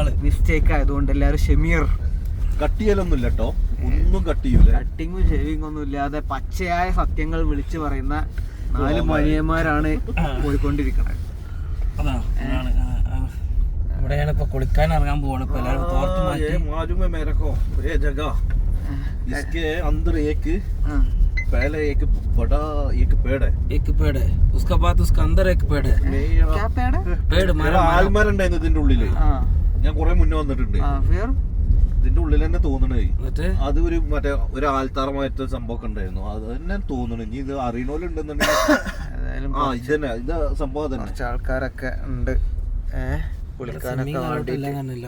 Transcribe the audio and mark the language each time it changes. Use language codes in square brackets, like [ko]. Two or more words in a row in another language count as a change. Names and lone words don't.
[ml] മിസ്റ്റേക്ക് ആയതുകൊണ്ട് എല്ലാവരും ഷെമീർ. കട്ടിയലൊന്നുമില്ല കേട്ടോ, ഒന്നും കട്ടിയൂല. കട്ടിങ്ങും ഷേവിങ് ഒന്നും ഇല്ലാതെ പച്ചയായ സത്യങ്ങൾ വിളിച്ചു പറയുന്ന 4 മണിയന്മാരാണ് പോയിക്കൊണ്ടിരിക്കുന്നത്. ഇവിടെയാണ് ഇപ്പൊ കുളിക്കാൻ ഇറങ്ങാൻ പോവാണ്. ഇപ്പൊ എല്ലാവരും തോർത്ത് മാറ്റി. [hi] मालूम है मेरे को ये जगह इसके अंदर एक पहले एक बड़ा एक पेड़ है. एक पेड़ है उसका बाद उसका अंदर एक पेड़ है. क्या पेड़? पेड़ [ml] ആൽമരം ഉണ്ടായിരുന്നു ഇതിന്റെ ഉള്ളില്. ഞാൻ കുറെ മുന്നേ വന്നിട്ടുണ്ട്. ഇതിന്റെ ഉള്ളിൽ തന്നെ തോന്നണേ അത് ഒരു മറ്റേ ഒരു ആൽത്താറമായിട്ട് സംഭവം ഉണ്ടായിരുന്നു. അത് തന്നെ തോന്നണു. ഇനി ഇത് അറിയണോലുണ്ടെന്നുണ്ടെങ്കിൽ ഇത് തന്നെ ഇത് സംഭവം തന്നെ. കുറച്ച് ആൾക്കാരൊക്കെ ഉണ്ട് കുളിക്കാനൊക്കെ വേണ്ടിയില്ല.